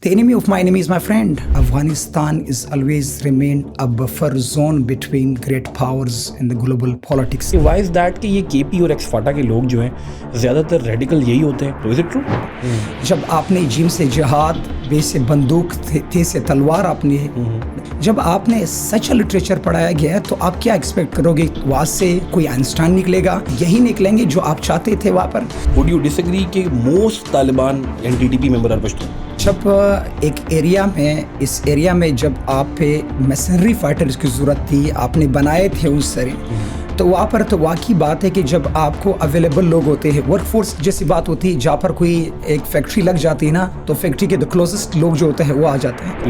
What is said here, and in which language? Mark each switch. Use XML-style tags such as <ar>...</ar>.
<en>The enemy of my enemy is my friend. Afghanistan is always remained a buffer zone between great powers in the global politics. Why is that</en> <hi>कि ये KP और एक्स-फाटा के लोग जो हैं ज़्यादातर radical यही होते हैं?</hi> <en>तो is it true?</en> <hi>जब आपने जिम से जिहाद, बे से बंदूक, थे से तलवार आपने, जब आपने सच लिटरेचर पढ़ाया गया है तो आप क्या एक्सपेक्ट करोगे? वहाँ से कोई आइंस्टाइन निकलेगा? यही निकलेंगे जो आप चाहते थे वहाँ पर?</hi> <en>Would you disagree</en> <hi>कि</hi> <en>most Taliban and TTP member are Pashtun?</en> <hi>जब एक एरिया में, इस एरिया में जब आप पे मशीनरी फाइटर्स की ज़रूरत थी, आपने बनाए थे उस तरह, तो वहाँ पर तो वाकई बात है कि जब आपको अवेलेबल लोग होते हैं, वर्क फोर्स जैसी बात होती है, जहाँ पर कोई एक फैक्ट्री लग जाती है ना, तो फैक्ट्री के</hi> <en>the closest</en> <hi>लोग जो होते हैं वो आ जाते हैं।</hi>